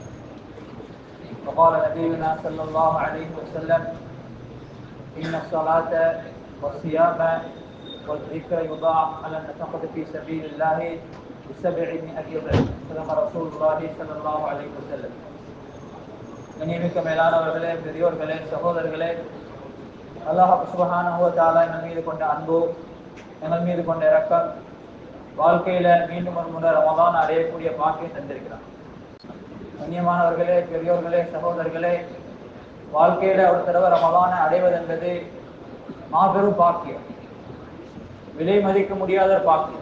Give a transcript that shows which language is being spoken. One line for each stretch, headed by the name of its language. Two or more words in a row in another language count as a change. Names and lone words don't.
Arabic: وقال نبينا صلى الله عليه وسلم: إن الصلاة والصيام والذكر يضاعف على النفقة في سبيل الله ب700 ضعف. صدق رسول الله صلى الله عليه وسلم.
Tamil: கண்ணியமிக்க மேலானவர்களே, பெரியோர்களே, சகோதரர்களே,
Arabic: الله سبحانه وتعالى
Tamil: எங்கள் மீது கொண்ட அன்பு, எங்கள் மீது கொண்ட இரக்கம், வாழ்க்கையில மீண்டும் ஒரு முறை ரமதான் அடையக்கூடிய பாக்கியம் தந்திருக்கிறார். கண்ணியமானவர்களே, பெரியோர்களே, சகோதரர்களே, வாழ்க்கையில ஒரு தடவை ரமதானை அடைவது என்பது மாபெரும் பாக்கியம், விலை மதிக்க முடியாத பாக்கியம்.